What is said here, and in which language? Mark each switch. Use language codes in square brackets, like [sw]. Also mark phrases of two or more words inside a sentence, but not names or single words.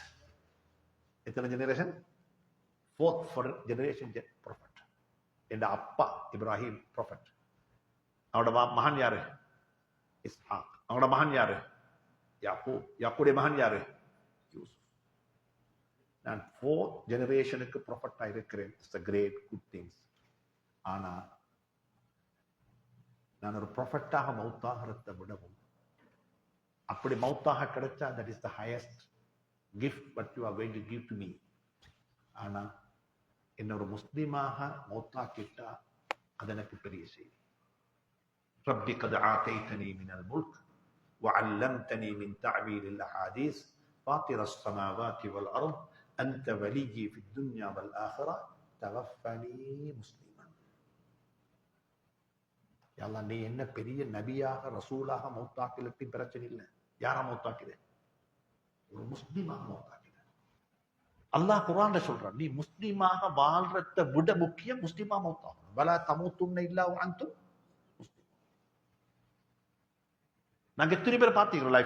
[ta] எத்தனை ஜெனரேஷன்? 4th [en] generation prophet. [ta] என் அப்பா இப்ராஹிம் ப்ராஃபட். அவனோட மகன் யாரு? இஸ்ஹாக். அவனோட மகன் யாரு? யாக்கூப். யாக்கூடைய மகன் யாரு? யூசுப். நான் 4th [en] generation prophet [ta] இருக்கிறேன். [en] இட்ஸ் a great good things. [ta] ஆனா நான் ஒரு ப்ராஃபட்டாக மௌத்தாகிறத விடவும், அப்படி மௌத்தாக கிடைச்சா [en] that is the highest gift what you are going to give to me. [ta] ஆனா என்ன ஒரு முஸ்லிமாக மௌத்தாக்கிட்டா அது எனக்கு பெரிய செய்தி. [ar] ربي قد آتيتني من الملك وعلمتني من تعبير الأحاديث فاطر السماوات والأرض أنت ولي في الدنيا والآخرة توفني مسلما. [ta] எல்லாம் நீ என்ன பெரிய நபியாக ரசூலாக மௌத்தாக்கிலட்டி பிரச்சனை இல்லை. யாரா மௌத்தாக்கிற? ஒரு முஸ்லீமாக மௌத்தாக்கிற. அல்லாஹ் குர்ஆன்ல சொல்றான், நீ முஸ்லீமாக வாழ்றத விட முக்கியம் முஸ்லீமா மௌத்தாகணும். [ar] ولا تموتن إلا وأنتم مسلمون. [ta] நாங்க எத்தனை பேர் பார்த்திக்கிறோம் லைஃப்?